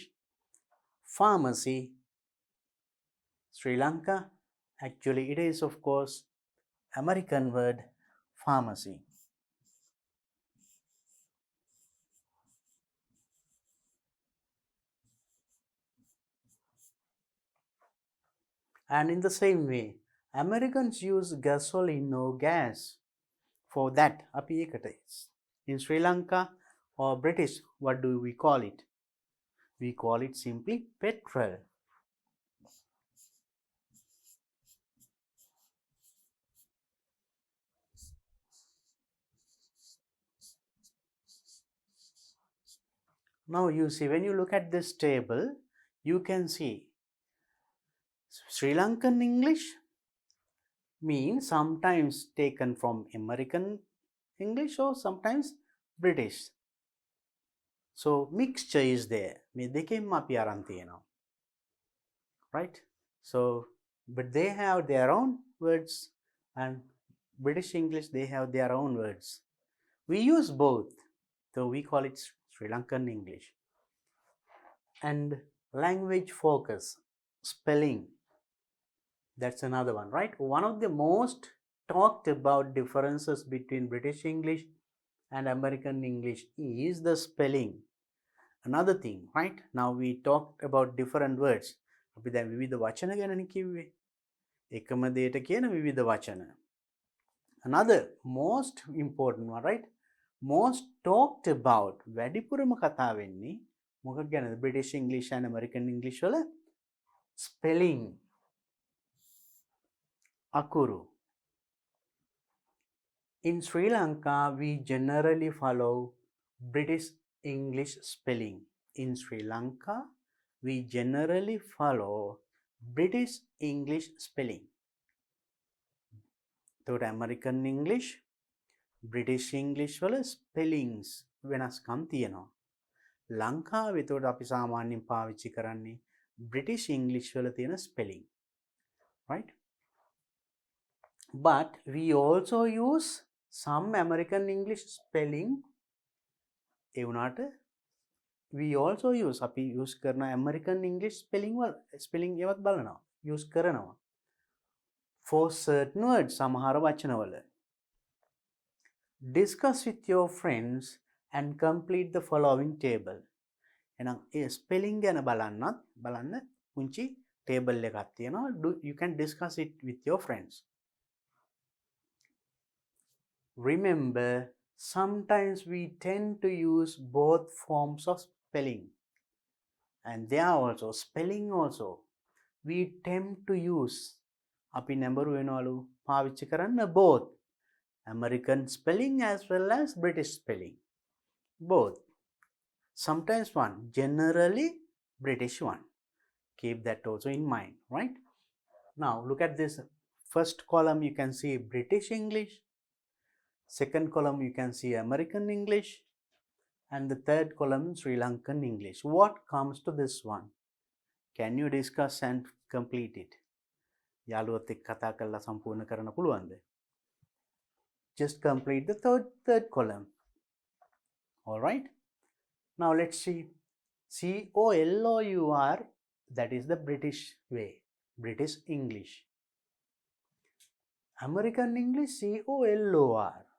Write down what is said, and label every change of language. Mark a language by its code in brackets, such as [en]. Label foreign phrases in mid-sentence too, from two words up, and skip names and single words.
[en] Pharmacy, Sri Lanka, actually it is, of course, American word, pharmacy. And in the same way, Americans use gasoline or gas. For that, [si] අපි ඒකට [en] in Sri Lanka or British, what do we call it? We call it simply petrol. Now you see, when you look at this table, you can see Sri Lankan English means sometimes taken from American English or sometimes British. So mixture is there. [si] මේ දෙකෙන්ම අපි අරන් තියෙනවා. [en] Right? So, but they have their own words, and British English, they have their own words. We use both, so we call it Sri Lankan English. And language focus, spelling, that's another one, right? One of the most talked about differences between British English and American English is the spelling. Another thing, right? Now we talked about different words. [si] අපි දැන් විවිධ වචන ගැනනේ කිව්වේ. එකම දෙයට කියන විවිධ වචන. [en] Another most important one, right? Most talked about, [si] වැඩිපුරම කතා වෙන්නේ මොකක් ගැනද? [en] British English and American English වල spelling akuru. In Sri Lanka, we generally follow British English spelling. In Sri Lanka, we generally follow British English spelling. [si] එතකොට American English, British English වල spellings වෙනස්කම් තියෙනවා. ලංකාවේ එතකොට අපි සාමාන්‍යයෙන් පාවිච්චි කරන්නේ British English වල තියෙන spelling. [en] Right? But we also use some American English spelling. [si] ඒ වුණාට [en] we also use [si] අපි use කරන American English spelling ඒවත් බලනවා. use කරනවා. [en] For certain words [si] සමහර වචනවල. [en] Discuss with your friends and complete the following table. [si] එහෙනම් ඒ spelling ගැන බලන්න පුංචි table එකක් තියෙනවා. [en] You can discuss it with your friends. Remember, sometimes we tend to use both forms of spelling. And there also, spelling also, we tend to use. [si] අපි නැඹුරු වෙනවලු පාවිච්චි කරන්න both. [en] American spelling as well as British spelling. Both. Sometimes one, generally British one. Keep that also in mind, right? Now, look at this. First column, you can see British English. Second column, you can see American English. And the third column, Sri Lankan English. What comes to this one? Can you discuss and complete it? [si] යාළුවත් එක්ක කතා කරලා සම්පූර්ණ කරන්න පුළුවන්ද? [en] Just complete the third column. All right? Now let's see. COLOUR, that is the British way. British English. American English, COLOR.